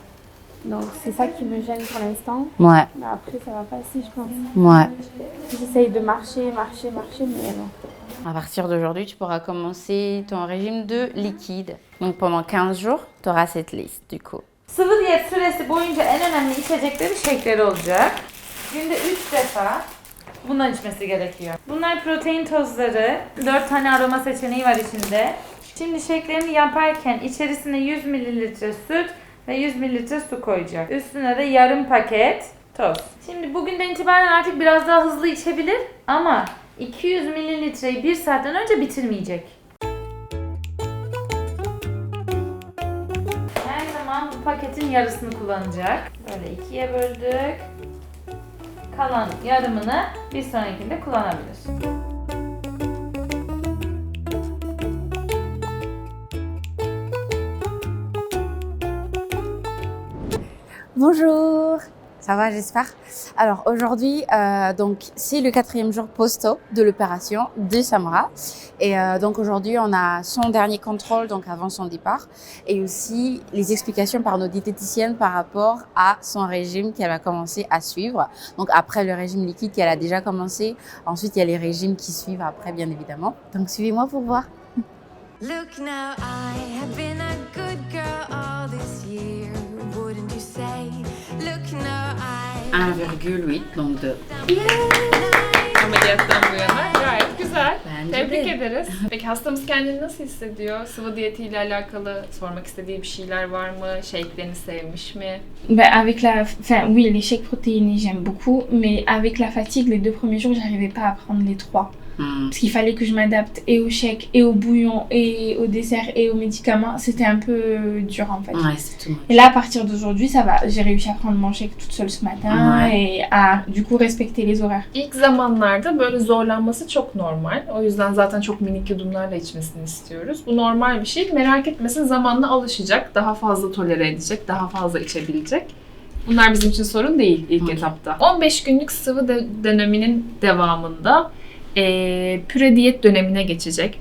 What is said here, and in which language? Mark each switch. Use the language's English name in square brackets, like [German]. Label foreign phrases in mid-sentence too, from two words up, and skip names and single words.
[French] Donc, c'est ça qui me gêne pour l'instant. Ouais. Mais après, ça va passer, je pense. Ouais. J'essaye de marcher, mais non. À partir d'aujourd'hui, tu pourras commencer ton régime de liquide. Donc, pendant 15 jours, tu auras cette liste, du coup. [Turkish] Sıvı diyet süresi boyunca en önemli içecekleri shake'leri olacak. günde 3 defa bundan içmesi gerekiyor. Bunlar protein tozları. 4 tane aroma seçeneği var içinde. Şimdi shake'lerini yaparken içerisine 100 ml süt ve 100 ml su koyacak. Üstüne de yarım paket toz. Şimdi bugünden itibaren artık biraz daha hızlı içebilir ama 200 mililitreyi 1 saatten önce bitirmeyecek. Her zaman bu paketin yarısını kullanacak. Böyle ikiye böldük. Kalan yarımını bir sonrakinde kullanabilir. [French] Bonjour, ça va j'espère. Alors aujourd'hui, donc c'est le 4e jour post-op de l'opération de Samra. Et donc aujourd'hui, on a son dernier contrôle, donc avant son départ, et aussi les explications par nos diététiciennes par rapport à son régime qu'elle va commencer à suivre. Donc après le régime liquide qu'elle a déjà commencé, ensuite il y a les régimes qui suivent après bien évidemment. Donc suivez-moi pour voir. [English] Look now, I have been a good girl all this year, wouldn't you say? Look now, I [French] 1,8 donc de. [Turkish] Ameliyattan bu yana gayet güzel. Bence Tebrik de. ederiz. Peki hastamız kendini nasıl hissediyor? Sıvı diyetiyle alakalı sormak istediği bir şeyler var mı? Shake'lerini sevmiş mi? [French] Avec oui, les shakes protéinés, j'aime beaucoup, mais avec la fatigue, les 2 premiers jours, j'arrivais pas à prendre les 3. Parce qu'il fallait que je m'adapte et au shake, et au bouillon, et au dessert, et aux médicaments. C'était un peu dur en fait. Ouais, c'est tout. Et là, à partir d'aujourd'hui, ça va. J'ai réussi à prendre mon shake toute seule ce matin et à du coup respecter les horaires. [Turkish] İlk zamanlarda böyle zorlanması çok normal. O yüzden zaten çok minik yudumlarla içmesini istiyoruz. Bu normal bir şey. Merak etmesin, zamanla alışacak. Daha fazla tolere edecek, daha fazla içebilecek. Bunlar bizim için sorun değil ilk etapta. 15 günlük sıvı döneminin devamında püre diyet dönemine geçecek.